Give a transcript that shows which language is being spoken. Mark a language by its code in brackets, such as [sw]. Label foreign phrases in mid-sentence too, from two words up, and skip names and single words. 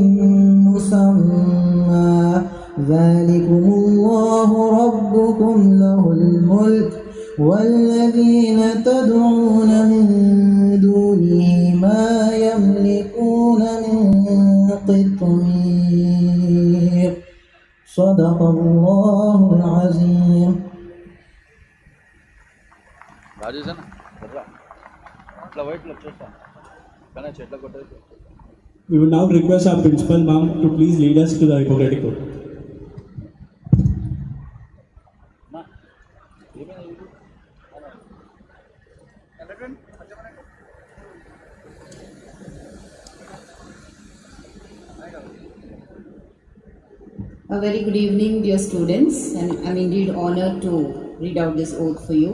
[ar] مسمى ذلكم الله ربكم له الملك والذين تدعون من دونه ما يملكون من قطمير. صدق الله العظيم. రాజేశన్న అట్లా వైట్లో చూస్తాం కానీ చెట్ల కొట్టేది. [en] We will now request our principal ma'am to please lead us to the Hippocratic Oath. A very good evening, dear students, and I'm indeed honored to read out this oath for you.